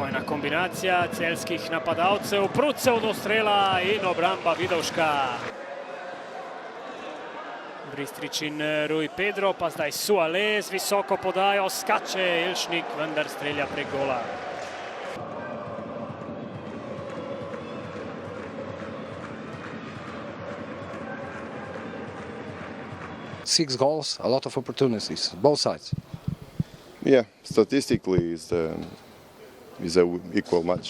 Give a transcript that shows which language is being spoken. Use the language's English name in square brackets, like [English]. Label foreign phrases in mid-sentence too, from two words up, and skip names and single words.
[Slovenian] kombinacija celjskih napadalcev, Prucev do strela in obramba Vidovška. Bristrič in Rui Pedro, pa zdaj Suale z visoko podajo, skače Elšnik, vendar strelja prek gola. [English] Six goals, a lot of opportunities, both sides. Yeah, statistically it's an equal match.